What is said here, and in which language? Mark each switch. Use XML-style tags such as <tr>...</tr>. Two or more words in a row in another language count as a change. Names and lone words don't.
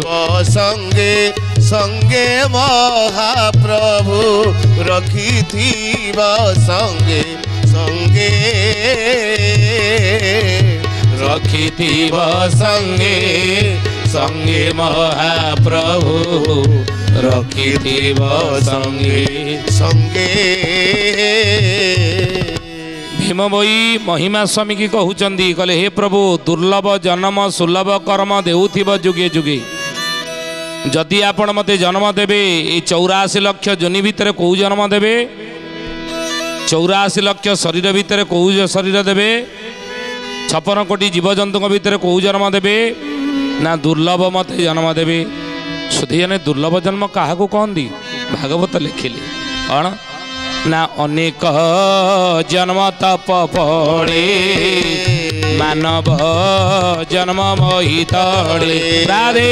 <or>ସଙ୍ଗେ ସଙ୍ଗେ ମହାପ୍ରଭୁ ରଖିଥିବ ସଙ୍ଗେ ସଙ୍ଗେ ରଖିଥିବ ସଙ୍ଗେ ସଙ୍ଗେ ମହାପ୍ରଭୁ ରଖିଥିବ ସଙ୍ଗେ संगे। ଭୀମ ଭୋଇ ମହିମା ସ୍ୱାମୀ କି କହୁଚନ୍ତି କହିଲେ ହେ ପ୍ରଭୁ ଦୁର୍ଲଭ ଜନ୍ମ ସୁଲଭ କର୍ମ ଦେଉଥିବ ଯୁଗେ ଯୁଗେ ଯଦି ଆପଣ ମତେ ଜନ୍ମ ଦେବେ ଏ 84 ଲକ୍ଷ ଯୋନି ଭିତରୁ କୋ ଜନ୍ମ ଦେବେ ए 84 लक्ष जनि भितर को जन्म देबे 84 ଲକ୍ଷ ଶରୀର ଭିତରୁ କୋ ଶରୀର ଦେବେ 56 କୋଟି ଜୀବଜନ୍ତୁ ଭିତରୁ କୋ ଜନ୍ମ ଦେବେ ନା ଦୁର୍ଲଭ ମତେ ଜନ୍ମ ଦେବେ ସୁଧିଆନେ ଦୁର୍ଲଭ ଜନ୍ମ କାହାକୁ କହନ୍ତି ଭାଗବତ ଲେଖିଲେ କେଉଁ ନା ଅନେକ ଜନ୍ମ ତପ ପଡ଼େ ମାନବ ଜନ୍ମ ମୋହି ତଡ଼େ ରାଧେ</or>